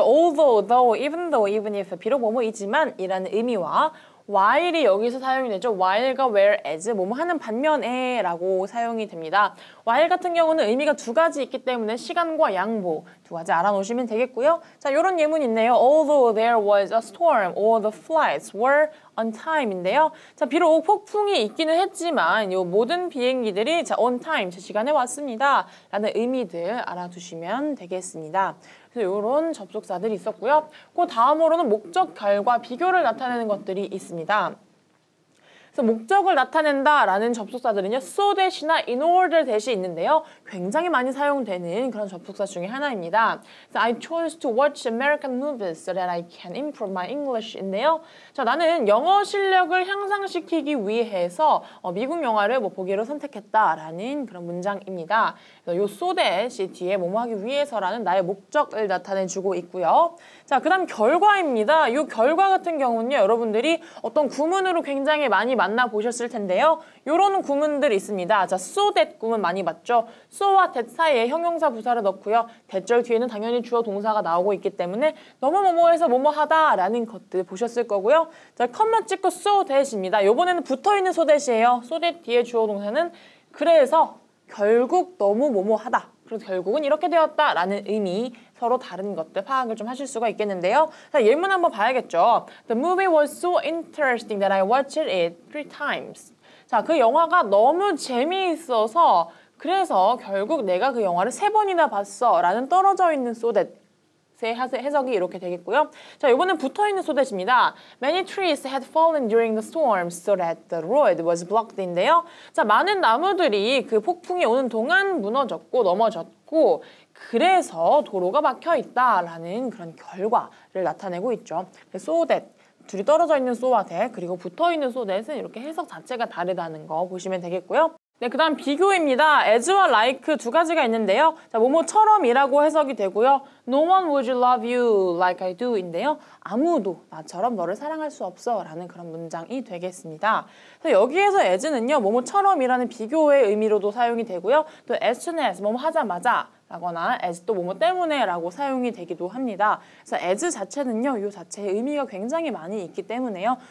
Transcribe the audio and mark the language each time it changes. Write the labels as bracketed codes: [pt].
[ko] although, though, even though, even if, 비록 뭐뭐이지만 이라는 의미와 while이 여기서 사용이 되죠. while과 whereas, 뭐뭐 하는 반면에 라고 사용이 됩니다. while 같은 경우는 의미가 두 가지 있기 때문에 시간과 양보 두 가지 알아놓으시면 되겠고요. 자, 이런 예문이 있네요. [en] Although there was a storm, all the flights were on time인데요. [ko] 자, 비록 폭풍이 있기는 했지만 이 모든 비행기들이 자, on time, 제 시간에 왔습니다. 라는 의미들 알아두시면 되겠습니다. 그래서 이런 접속사들이 있었고요. 그 다음으로는 목적, 결과, 비교를 나타내는 것들이 있습니다. 그래서 목적을 나타낸다라는 접속사들은요. so that이나 in order that이 있는데요. 굉장히 많이 사용되는 그런 접속사 중에 하나입니다. 그래서 [en] I chose to watch American movies so that I can improve my English인데요. [ko] 자, 나는 영어 실력을 향상시키기 위해서 미국 영화를 보기로 선택했다라는 그런 문장입니다. 그래서 요 so that이 뒤에 뭐뭐 하기 위해서라는 나의 목적을 나타내주고 있고요. 자, 그 다음 결과입니다. 이 결과 같은 경우는요. 여러분들이 어떤 구문으로 굉장히 많이 만나보셨을 텐데요. 요런 구문들이 있습니다. 자, so that 구문 많이 봤죠? so와 that 사이에 형용사 부사를 넣고요. that절 뒤에는 당연히 주어 동사가 나오고 있기 때문에 너무 뭐뭐해서 뭐뭐하다 라는 것들 보셨을 거고요. 자, 컴마 찍고 so that입니다. 요번에는 붙어있는 so that이에요. so that 뒤에 주어 동사는 그래서 결국 너무 뭐뭐하다. 그래서 결국은 이렇게 되었다라는 의미 서로 다른 것들 파악을 좀 하실 수가 있겠는데요. 자, 예문 한번 봐야겠죠. [en] The movie was so interesting that I watched it 3 times. [ko] 자, 그 영화가 너무 재미있어서 그래서 결국 내가 그 영화를 3번이나 봤어 라는 떨어져 있는 so that 해석이 이렇게 되겠고요. 자, 이번엔 붙어있는 so that입니다. [en] Many trees had fallen during the storm so that the road was blocked인데요. [ko] 자, 많은 나무들이 그 폭풍이 오는 동안 무너졌고 넘어졌고 그래서 도로가 막혀 있다라는 그런 결과를 나타내고 있죠. so that 둘이 떨어져 있는 so와 that 그리고 붙어 있는 so that은 이렇게 해석 자체가 다르다는 거 보시면 되겠고요. 네, 그 다음 비교입니다. as와 like 두 가지가 있는데요. 자, 뭐뭐처럼이라고 해석이 되고요. [en] No one would love you like I do 인데요. [ko] 아무도 나처럼 너를 사랑할 수 없어 라는 그런 문장이 되겠습니다. 그래서 여기에서 as는요. 뭐뭐처럼이라는 비교의 의미로도 사용이 되고요. 또 as soon as, 뭐뭐 하자마자 라거나 as 또 뭐뭐 때문에 라고 사용이 되기도 합니다. 그래서 as 자체는요. 이 자체의 의미가 굉장히 많이 있기 때문에요.